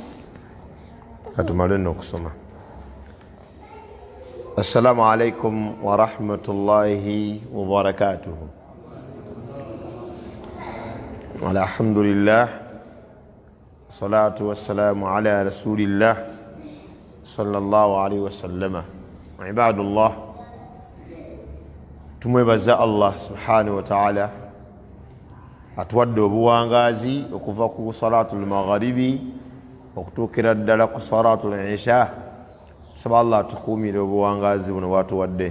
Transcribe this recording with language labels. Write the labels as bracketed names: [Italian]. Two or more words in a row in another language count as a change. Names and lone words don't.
[Ganda] katumale n'okusoma. [Arabic] السلام عليكم ورحمة الله وبركاته. Alhamdulillah الصلاة والسلام على رسول الله صلى الله عليه وسلم. عباد الله [Ganda] tumwebaza Allah [Arabic] سبحانه وتعالى [Ganda] atuwadde obuwangazi okuva ku [Arabic] صلاة المغرب [Ganda] okutuukira ddala ku [Arabic] صلاة العشاء. [Ganda] Tusaba Allah atukuumire obuwangazi buno bwatuwadde.